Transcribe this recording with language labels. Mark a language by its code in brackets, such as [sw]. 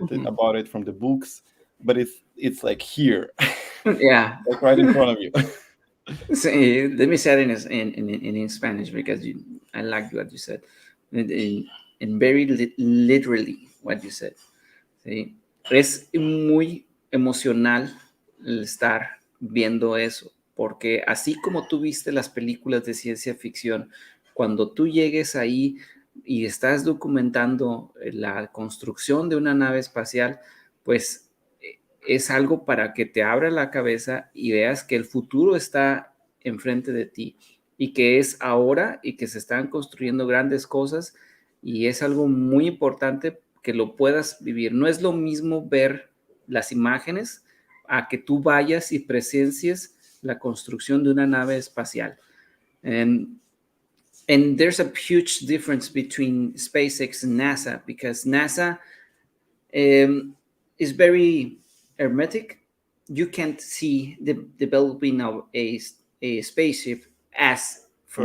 [en] Mhm. about it from the books, but it's like here, Yeah. like right in front of you. [es] Sí, [en] let me say it in Spanish because I like what you said. In very literally what you said. [es] ¿Sí? Es muy emocional el estar viendo eso, porque así como tú viste las películas de ciencia ficción, cuando tú llegues ahí y estás documentando la construcción de una nave espacial, pues es algo para que te abra la cabeza y veas que el futuro está enfrente de ti y que es ahora y que se están construyendo grandes cosas y es algo muy importante que lo puedas vivir. No es lo mismo ver las imágenes a que tú vayas y presencies la construcción de una nave espacial. [en] And, and there's a huge difference between SpaceX and NASA because NASA is very hermetic. You can't see the developing of a spaceship as for